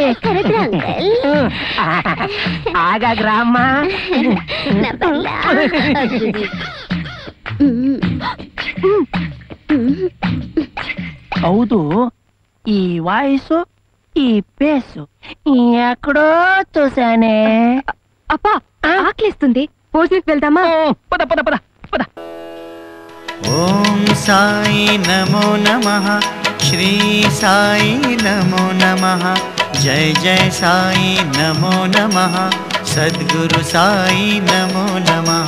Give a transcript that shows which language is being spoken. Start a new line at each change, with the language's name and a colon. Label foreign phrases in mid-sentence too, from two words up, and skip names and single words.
Kannada: ಆಗಾಗ್ರ ಅಮ್ಮ. ನಾ ಬರ್ಲಾ? ಹೌದು, ಈ ವಾಯ್ಸು ಈ ಪೇಸು
Telugu: ఎక్కడో చూసానే. అప్ప ఆకలిస్తుంది, భోజనకి వెళ్దామా? పద పద పద పద. ఓం సాయి నమో నమః, శ్రీ సాయి నమో నమః, జయ జయ సాయి నమో నమః, సద్గురు సాయి నమో నమః.